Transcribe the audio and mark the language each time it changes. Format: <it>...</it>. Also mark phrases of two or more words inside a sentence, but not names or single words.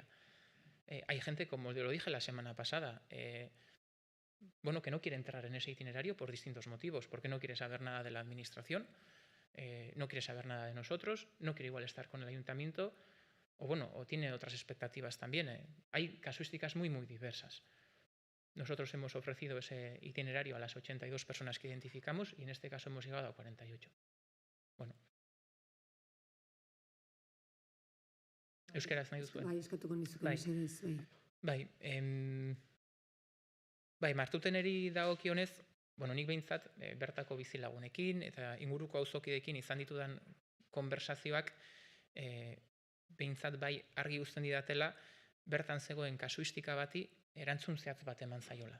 <es>Hay gente, como yo lo dije la semana pasada, bueno, que no quiere entrar en ese itinerario por distintos motivos, porque no quiere saber nada de la administración, no quiere saber nada de nosotros, no quiere igual estar con el ayuntamiento, o bueno, o tiene otras expectativas también. Hay casuísticas muy, muy diversas. Nosotros hemos ofrecido ese itinerario a las 82 personas que identificamos y en este caso hemos llegado a 48.</es> <eu>Bueno. Euskaraz nahi duzuen? Bai, eskatuko nizuke Bai. mesedez, bai. Bai, Martuteneri dagokionez, nik behintzat bertako bizilagunekin eta inguruko auzokideekin izan ditudan konversazioak behintzat bai argi uzten didatela bertan zegoen kasuistika bati erantzun zehatz bat eman zaiola.</eu>